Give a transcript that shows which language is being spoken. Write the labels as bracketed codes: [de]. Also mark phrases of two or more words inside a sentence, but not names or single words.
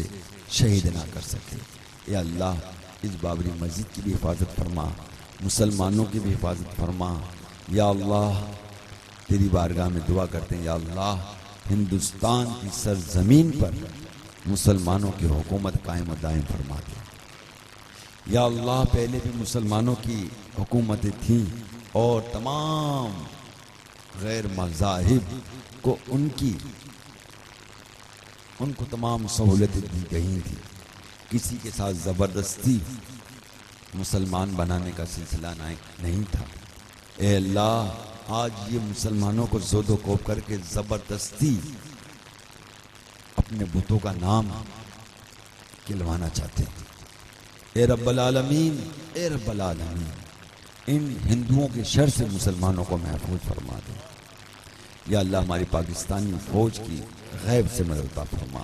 [ur] شہید نہ کر سکے، اے اللہ اس بابری مسجد کی بھی حفاظت فرما، مسلمانوں کی بھی حفاظت فرما، یا اللہ تیری بارگاہ میں دعا کرتے ہیں، یا اللہ ہندوستان کی سرزمین پر مسلمانوں کی حکومت قائم و دائم فرما دے، یا اللہ پہلے بھی مسلمانوں کی حکومتیں تھیں اور تمام غیر مذاہب کو ان کو تمام سہولتیں دی گئی تھی، کسی کے ساتھ زبردستی مسلمان بنانے کا سلسلہ نہیں تھا، اے اللہ آج یہ مسلمانوں کو زود و کوب کر کے زبردستی اپنے بتوں کا نام کھلوانا چاہتے ہیں۔ اے [ar] رب العالمین، [ur] اے [ar] رب العالمین، [ur] ان ہندوؤں کے شر سے مسلمانوں کو محفوظ فرما دے۔ یا اللہ ہماری پاکستانی فوج کی غیب سے مدد عطا فرما۔